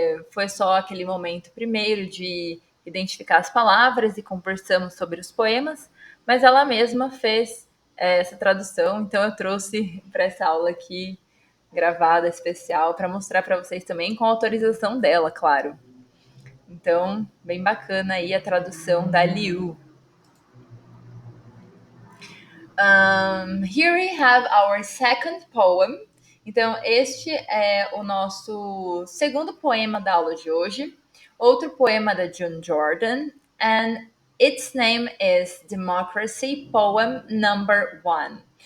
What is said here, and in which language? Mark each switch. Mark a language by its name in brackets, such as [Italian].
[Portuguese] Foi só aquele momento primeiro de identificar as palavras e conversamos sobre os poemas, mas ela mesma fez essa tradução, então eu trouxe para essa aula aqui gravada especial para mostrar para vocês também com a autorização dela, claro. Então, bem bacana aí a tradução da Liu. [English] Here we have our second poem. [Portuguese] Então, este é o nosso segundo poema da aula de hoje. Outro poema da June Jordan. [English] And its name is Democracy Poem Number 1.